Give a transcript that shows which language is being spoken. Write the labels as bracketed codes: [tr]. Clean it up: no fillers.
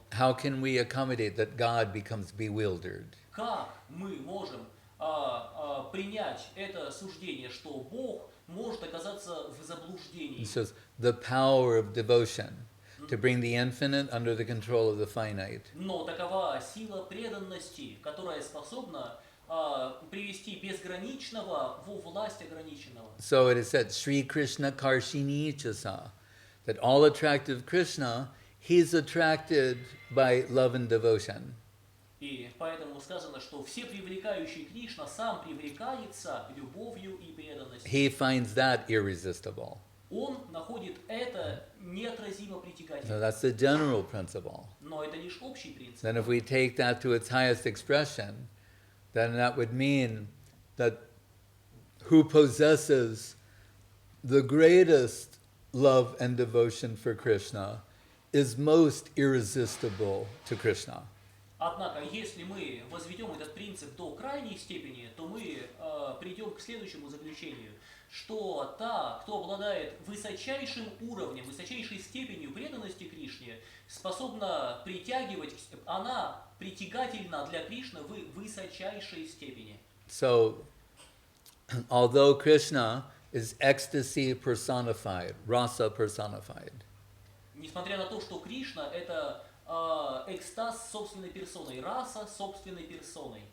[en] How can we accommodate that God becomes bewildered? [ru] Как мы можем принять это суждение, что Бог может оказаться в заблуждении? [en] He says, the power of devotion to bring the infinite under the control of the finite. [ru] Но такова сила преданности, которая способна привести безграничного во власть ограниченного. [en] So it is said, [sa] Sri Krishna Karshini Chasa, [en] that all attractive Krishna, he's attracted by love and devotion. [ru] И поэтому сказано, что все привлекающий Кришна сам привлекается любовью и преданностью. [en] He finds that irresistible. [ru] Он находит это неотразимо притягательным. [en] that's the general principle. [ru] Но это лишь общий принцип. [en] Then if we take that to its highest expression, then that would mean that who possesses the greatest love and devotion for Krishna is most irresistible to Krishna. [ru] Однако, если мы возведем этот принцип до крайней степени, то мы придем к следующему заключению, что та, кто обладает высочайшим уровнем, высочайшей степенью преданности Кришне, способна притягивать, она притягательна для Кришны в высочайшей степени. [en] So, although Krishna is ecstasy personified, rasa personified, [ru] Несмотря на то, что Кришна это экстаз собственной персоной, раса собственной персоной.